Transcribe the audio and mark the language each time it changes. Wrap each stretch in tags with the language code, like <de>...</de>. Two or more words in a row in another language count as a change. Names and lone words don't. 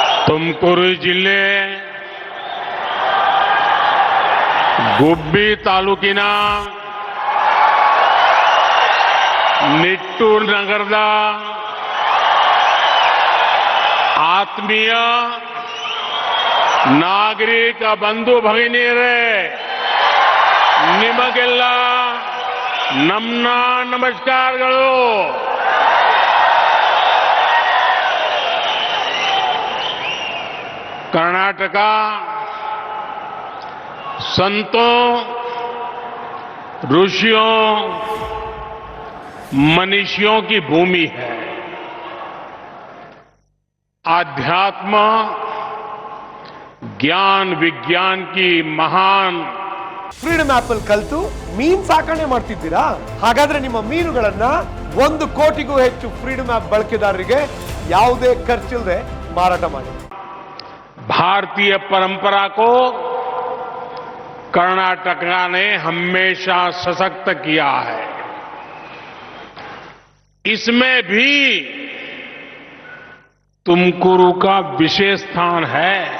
<kn>ತುಮಕೂರು ಜಿಲ್ಲೆ ಗುಬ್ಬಿ ತಾಲೂಕಿನ ನಿಟ್ಟೂರು ನಗರದ ಆತ್ಮೀಯ ನಾಗರಿಕ ಬಂಧು ಭಗಿನಿಯರೇ, ನಿಮಗೆಲ್ಲ ನಮ್ಮ ನಮಸ್ಕಾರಗಳು.</kn> <hi>कर्नाटक संतों, ऋषियों, मनीषियों की भूमि है. आध्यात्म, ज्ञान विज्ञान की महान</hi> <kn>ಫ್ರೀಡಮ್ ಆಪ್ ಅಲ್ಲಿ ಕಲಿತು ಮೀನು ಸಾಕಣೆ ಮಾಡ್ತಿದ್ದೀರಾ? ಹಾಗಾದ್ರೆ ನಿಮ್ಮ ಮೀನುಗಳನ್ನ 1 ಕೋಟಿಗೂ ಹೆಚ್ಚು ಫ್ರೀಡಮ್ ಆಪ್ ಬಳಕೆದಾರರಿಗೆ ಯಾವುದೇ ಖರ್ಚಿಲ್ಲದೆ ಮಾರಾಟ ಮಾಡಿ.</kn> <hi>भारतीय परंपरा को कर्नाटक ने हमेशा सशक्त किया है. इसमें भी तुमकुरू का विशेष स्थान है.</hi>